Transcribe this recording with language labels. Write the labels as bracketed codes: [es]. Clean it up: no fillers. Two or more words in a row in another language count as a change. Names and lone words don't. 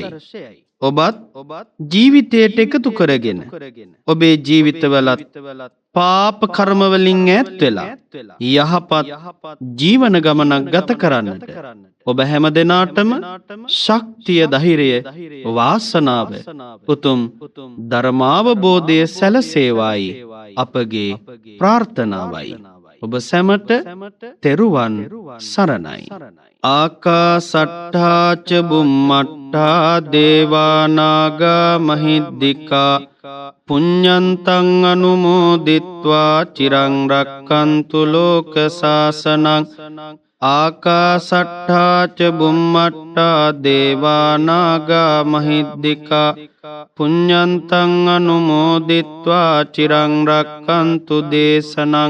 [si] ඔබත් ජීවිතයට එකතු කරගෙන ඔබේ ජීවිතවලත් පාප කර්ම වලින් ඈත් වෙලා යහපත් ජීවන ගමනක් ගත කරන්නට ඔබ හැම දිනාටම ශක්තිය ධෛර්යය වාසනාව උතුම් ධර්මාවබෝධය සැලසේවායි අපගේ ප්‍රාර්ථනාවයි. ඔබ සැමට තෙරුවන් සරණයි. [pi] ආකාසට්ඨා ච බුම්මට්ඨා දේවානාගා මහිද්దికා පුඤ්ඤන්තං අනුමෝදිත්වා චිරං රක්칸තු ලෝක සාසනං. ආකාසට්ඨා ච බුම්මට්ඨා දේවානාගා මහිද්దికා පුඤ්ඤන්තං අනුමෝදිත්වා චිරං රක්칸තු දේශනං.